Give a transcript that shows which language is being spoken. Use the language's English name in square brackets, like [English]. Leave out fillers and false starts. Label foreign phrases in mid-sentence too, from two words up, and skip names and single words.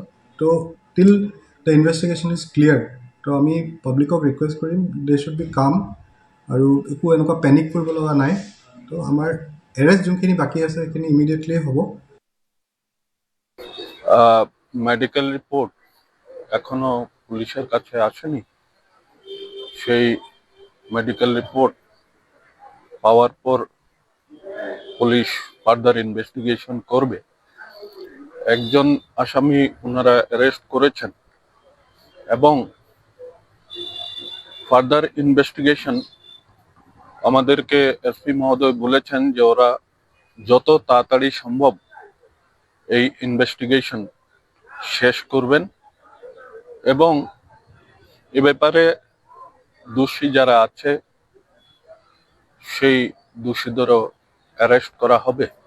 [Assamese] তো [English] till the investigation is clear, [Assamese] তো আমি পাব্লিকক ৰিকুৱেষ্ট কৰিম [English] they should be come, [Assamese] আৰু একো এনেকুৱা পেনিক কৰিব লগা নাই। তো আমাৰ এৰেষ্ট যোনখিনি বাকী আছে সেইখিনি ইমিডিয়েটলি হ'ব। [Bangla] মেডিকেল রিপোর্ট এখনো পুলিশের কাছে আসেনি, সেই মেডিকেল রিপোর্ট পাওয়ার পর পুলিশ [English] further investigation [Bangla] করবে। একজন আসামি ওনারা অ্যারেস্ট করেছেন এবং [English] further investigation [Bangla] আমাদেরকে এসপি মহোদয় বলেছেন যে ওরা যত তাড়াতাড়ি সম্ভব এই ইনভেস্টিগেশন শেষ করবেন এবং এ ব্যাপারে দোষী যারা আছে সেই দোষীদেরও অ্যারেস্ট করা হবে।